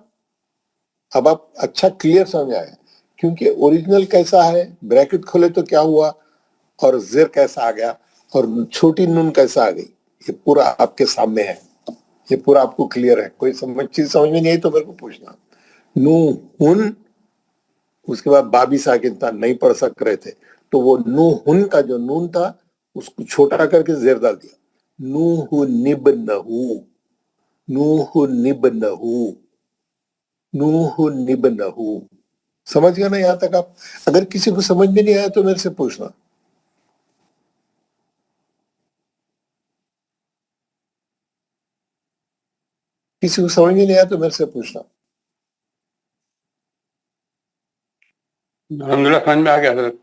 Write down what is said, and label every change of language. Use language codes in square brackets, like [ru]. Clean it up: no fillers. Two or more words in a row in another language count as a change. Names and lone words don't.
[ur] اب آپ اچھا کلیئر سمجھ آئے، کیونکہ اوریجنل کیسا ہے، بریکٹ کھولے تو کیا ہوا، اور زیر کیسا آ گیا، اور چھوٹی نون کیسا آ گئی، یہ پورا آپ کے سامنے ہے، یہ پورا آپ کو کلیئر ہے. کوئی چیز سمجھ میں نہیں آئی تو میرے کو پوچھنا. نوحن، اس کے بعد بابی ساکن تھا، نہیں پڑھ سک رہے تھے تو وہ نوحن کا جو نون تھا اس کو چھوٹا کر کے زیر ڈال دیا. [ar] نوح نبنہو، نوح نبنہو، نوح نبنہو. [ur] سمجھ گیا نا یہاں تک آپ؟ اگر کسی کو سمجھ میں نہیں آیا تو میرے سے پوچھنا. کسی کو سمجھ میں نہیں آیا تو میرے سے پوچھنا. الحمدللہ سمجھ میں آ گیا حضرت.